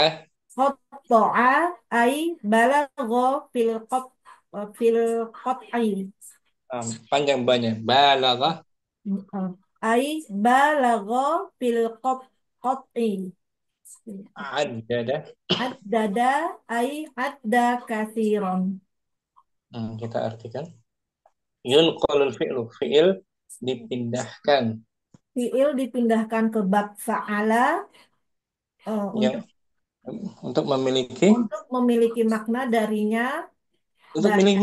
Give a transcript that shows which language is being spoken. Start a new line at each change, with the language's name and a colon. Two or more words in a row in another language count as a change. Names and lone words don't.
Arabic: قطّع أي بالغ في القطع.
Indonesian: panjang banyak balagha
Arabic: أي بالغ في القطع. addada. عدّد أي عدّ كثيرا.
Indonesian: Kita artikan
Arabic: يُنقل الفعل
Indonesian: fi'il dipindahkan Fiil dipindahkan ke
Arabic: باب فعّل
Indonesian: yang untuk memiliki untuk memiliki makna darinya untuk memiliki